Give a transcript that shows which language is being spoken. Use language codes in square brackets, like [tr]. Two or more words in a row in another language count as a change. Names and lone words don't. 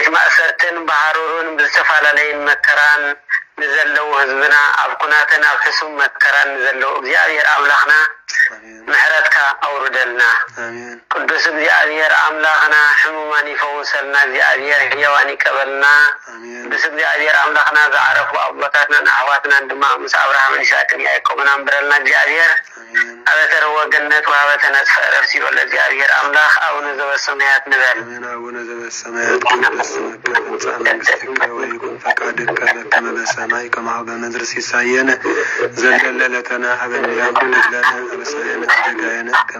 [ti] ማእሰርትን ባህሩርን ብዝተፈላለዩን መከራን ንዘለው ህዝብና ኣብ ኩናትን ኣብ ሕሱም መከራን ንዘለው እግዚአብሔር አምላክና ምሕረትካ አውርደልና። ቅዱስ እግዚአብሔር አምላክና ሕሙማን ይፈውሰልና። እግዚአብሔር ሕያዋን ይቀበልና። ቅዱስ እግዚአብሔር አምላክና ዝዓረፉ አቦታትናን ኣሕዋትናን ድማ ምስ አብርሃምን ይስሐቅን ያዕቆብን አንብረልና። እግዚአብሔር [gez] አበተረወ ገነት ወሀበተ ነጥፈ ዕረፍት ይበል። [ti] እግዚአብሔር አምላክ አቡነ ዘበሰማያት ንበል። [gez] አቡነ ዘበሰማያት ይትቀደስ ስምከ ትምጻእ መንግሥትከ ወይኩን ፈቃድከ በከመ በሰማይ ከማሁ በምድር ሲሳየነ ዘለለ ዕለትነ ሀበነ ዮም ወኅድግ ለነ አበሳየነ ወጌጋየነ ከመ